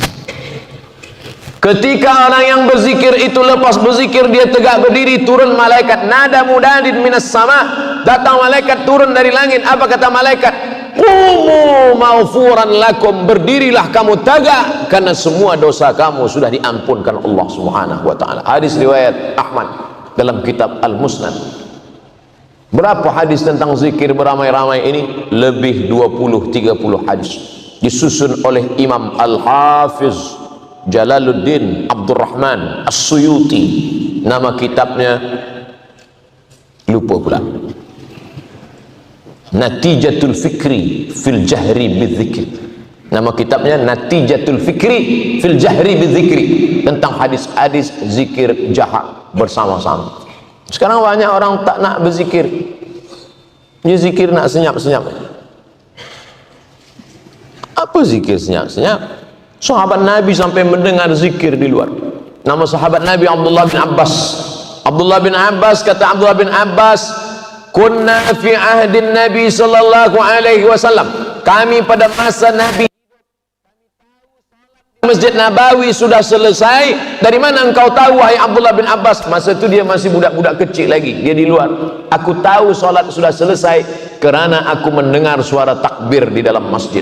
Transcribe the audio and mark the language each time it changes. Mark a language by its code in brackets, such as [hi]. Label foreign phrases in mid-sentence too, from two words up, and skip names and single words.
[ms] Ketika orang yang berzikir itu lepas berzikir, dia tegak berdiri, turun malaikat. [ar] نادى مناد من السماء, [ms] datang malaikat turun dari langit. Apa kata malaikat? [ar] قوموا مغفورا لكم, [ms] berdirilah kamu tegak karena semua dosa kamu sudah diampunkan Allah [ar] سبحانه وتعالى. [ms] Hadis riwayat Ahmad dalam kitab Al-Musnad. Berapa hadis tentang zikir beramai-ramai ini? Lebih 20-30 hadis. Disusun oleh Imam Al-Hafiz Jalaluddin Abdurrahman As-Suyuti. Nama kitabnya lupa pula. Natijatul Fikri fil Jahri bidzikri. Nama kitabnya Natijatul Fikri fil Jahri bidzikri, tentang hadis-hadis zikir jahat bersama-sama. Sekarang banyak orang tak nak berzikir, dia zikir nak senyap-senyap. Apa zikir senyap-senyap? Sahabat Nabi sampai mendengar zikir di luar. Nama sahabat Nabi Abdullah bin Abbas. Abdullah bin Abbas, kata Abdullah bin Abbas, [ar] كنا في عهد النبي صلى الله عليه وسلم, [ms] kami pada masa Nabi Masjid Nabawi sudah selesai. Dari mana engkau tahu wahai Abdullah bin Abbas? Masa itu dia masih budak-budak kecil lagi, dia di luar. Aku tahu salat sudah selesai kerana aku mendengar suara takbir di dalam masjid.